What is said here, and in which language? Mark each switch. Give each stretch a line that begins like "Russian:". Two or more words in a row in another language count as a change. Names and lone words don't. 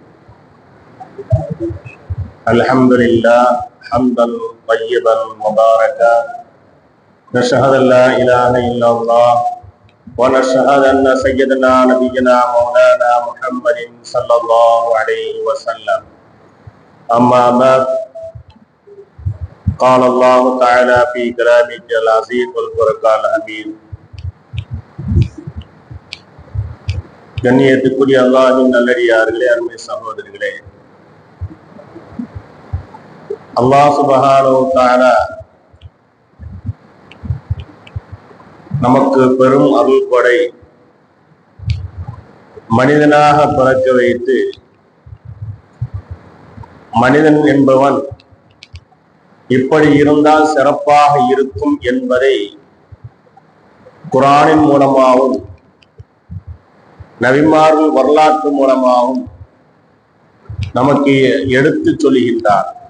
Arabic: الحمد لله حمدا طيبا مباركا، نشهد أن لا إله إلا الله ونشهد أن سيدنا نبينا مولانا محمد صلى الله عليه وسلم. أما بعد، قال الله تعالى في كلامه العزيز والفرقان الحميد.
Tamil: கண்ணியத்துக்குரிய அல்லாஹ்வின் நல்லடியார்களே, அருமை சகோதரர்களே, அல்லாஹ்
Arabic: سبحانه وتعالى
Tamil: நமக்கு பெரும் அருள் கொடை, மனிதனாக பிறக்க வைத்து மனிதன் என்பவன் இப்படி இருந்தால் சிறப்பாக இருக்கும் என்பதை குர்ஆனின் மூலமாகவும் நபிமார்கள் வரலாற்று மூலமாகவும் நமக்கு எடுத்து சொல்லுகின்றார்.